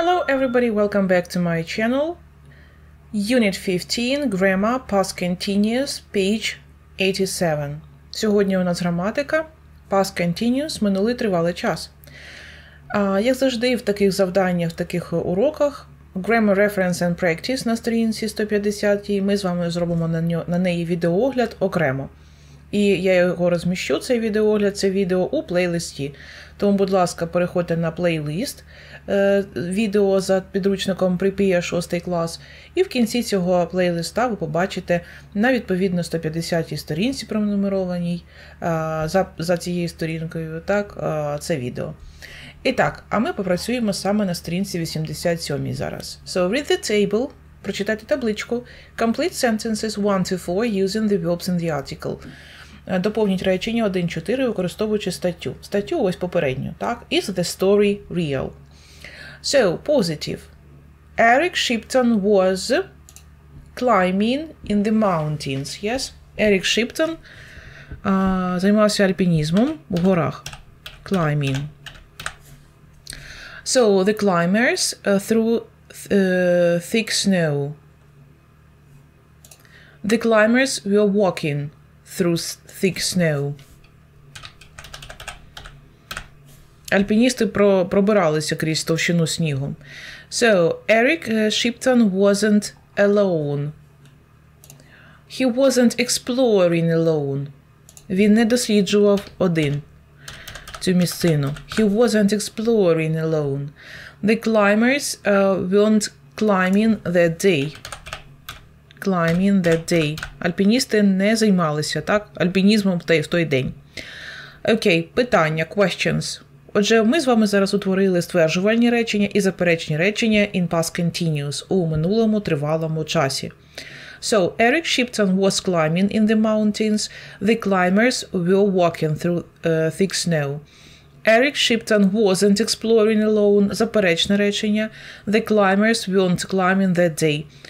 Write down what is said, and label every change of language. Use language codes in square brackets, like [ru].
[en] everybody, welcome back to my channel. Unit 15, Grammar, Past Continuous, page 87. [uk] Сьогодні у нас граматика, Past Continuous, минулий тривалий час. Як завжди в таких завданнях, в таких уроках, Grammar Reference and Practice на сторінці 150, ми з вами зробимо на неї відеоогляд окремо. І я його розміщу, цей відеоогляд, це відео у плейлисті. Тому, будь ласка, переходьте на плейлист відео за підручником Prepare 6 клас. І в кінці цього плейлиста ви побачите на відповідно 150-й сторінці пронумерованій за цією сторінкою, так, це відео. І так, а ми попрацюємо саме на сторінці 87 зараз. [en] So, read the table, [uk] прочитайте табличку, [en] complete sentences 1 to 4 using the verbs in the article. [uk] Доповніть речення 1-4, використовуючи статтю. Статтю ось попередню, так? [en] Is the story real? So, positive. Eric Shipton was climbing in the mountains. Yes? [uk] Eric Shipton займався альпінізмом в горах. [en] Climbing. So, the climbers through thick snow. The climbers were walking through thick snow. [uk] Альпіністи пробиралися крізь товщину снігу. [en] So, Eric Shipton wasn't alone. He wasn't exploring alone. [uk] Він не досліджував один цю місцину. [en] He wasn't exploring alone. The climbers weren't climbing that day. Climbing that day. [uk] Альпіністи не займалися, так, альпінізмом в той день. Окей, питання, questions. Отже, ми з вами зараз утворили стверджувальні речення і заперечні речення [en] in past continuous [uk] у минулому тривалому часі. [en] So, Eric Shipton was climbing in the mountains. The climbers were walking through thick snow. Eric Shipton wasn't exploring alone. [uk] Заперечне речення. [en] The climbers weren't climbing that day.